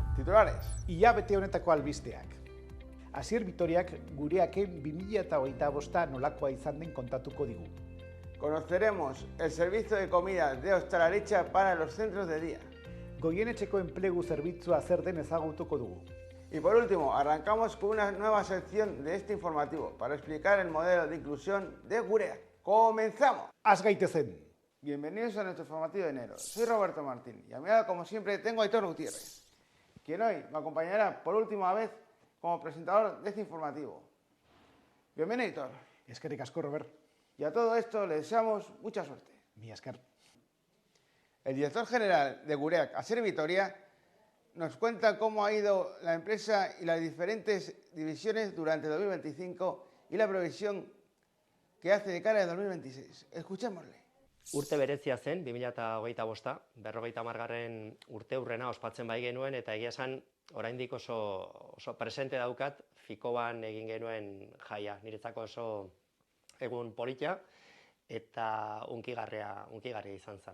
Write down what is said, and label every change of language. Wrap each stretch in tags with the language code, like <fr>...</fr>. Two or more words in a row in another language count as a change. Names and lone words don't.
<es>titulares.</es> <eu>Hilabete honetako albisteak. Asier Vitoriak gureaken 2025 nolakoa izan den kontatuko digu.</eu> <es>Conoceremos el servicio de comida de Ostalaritza para los centros de día.</es> <eu>Goienetxeko enplegu zerbitzua zer den ezagutuko dugu.</eu> <es>Y por último, arrancamos con una nueva sección de este informativo para explicar el modelo de inclusión de Gureak. ¡Comenzamos!</es> <eu>Az gaitezen!</eu> <es>Bienvenidos a nuestro informativo de enero. Soy Roberto Martín y a mi lado, como siempre, tengo a Aitor Gutiérrez, quien hoy me acompañará por última vez como presentador de este informativo. Bienvenido, Aitor.</es> <eu>Eskerrik asko, Robert.</eu> <es>Y a todo esto le deseamos mucha suerte.</es> <eu>Mila esker.</eu> <es>El director general de Gureak, Asier Vitoria, nos cuenta cómo ha ido la empresa y las diferentes divisiones durante 2025 y la previsión que hace de cara a 2026. Escuchémosle.</es> <eu>Urte berezia zen, 2025, 50. urte hurrena ospatzen bai genuen, eta egia esan, oraindik oso presente daukat, Fikoban egin genuen jaia, niretzako oso egun politia, eta unkigarria izan zen.</eu>